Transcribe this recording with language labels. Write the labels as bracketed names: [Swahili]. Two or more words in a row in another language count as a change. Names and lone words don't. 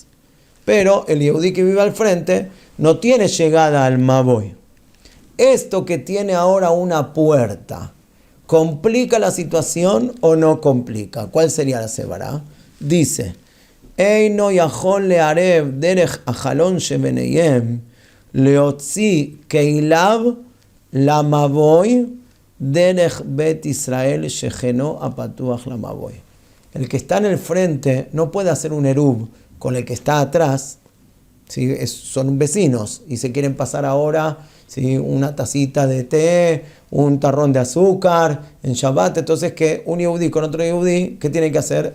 [Spanish] Pero el Yehudí que vive al frente no tiene llegada al Maboy. Esto que tiene ahora una puerta, ¿complica la situación o no complica? ¿Cuál sería la sevará? Dice, [Hebrew] אינו יכול לערב דרך החלון שביניהם להוציא כליו למבוי דרך בית ישראל ששכנו הפתוח למבוי. [Spanish] El que está en el frente no puede hacer un eruv con el que está atrás. ¿Sí? Son vecinos y se quieren pasar ahora, ¿sí?, una tacita de té, un tarrón de azúcar en Shabbat. Entonces, que un Yehudí con otro Yehudí, ¿qué tienen que hacer?